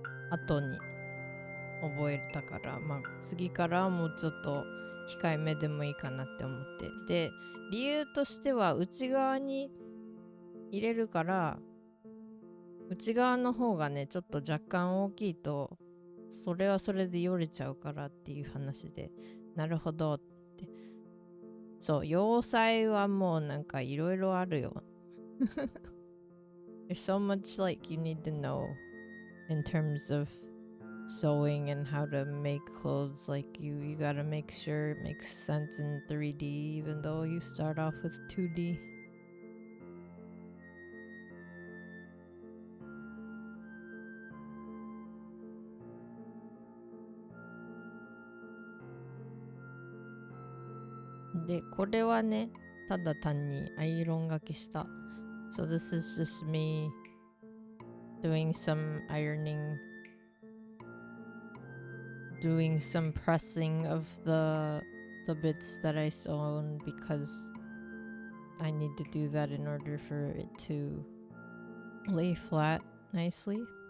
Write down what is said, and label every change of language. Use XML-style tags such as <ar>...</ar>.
<ja>後に覚えたから、まあ次からはもうちょっと控えめでもいいかなって思って、で理由としては内側に入れるから、内側の方がねちょっと若干大きいとそれはそれでよれちゃうからっていう話で、なるほどって。そう、洋裁はもうなんかいろいろあるよ。</ja> <en>There's so much like you need to know in terms of sewing and how to make clothes. Like you gotta make sure it makes sense in 3D even though you start off with 2D.</en> <ja>で、これはね、ただ単にアイロンがけした。</ja> <en>So this is just me doing some ironing, doing some pressing of the bits that I sewn because I need to do that in order for it to lay flat nicely.</en>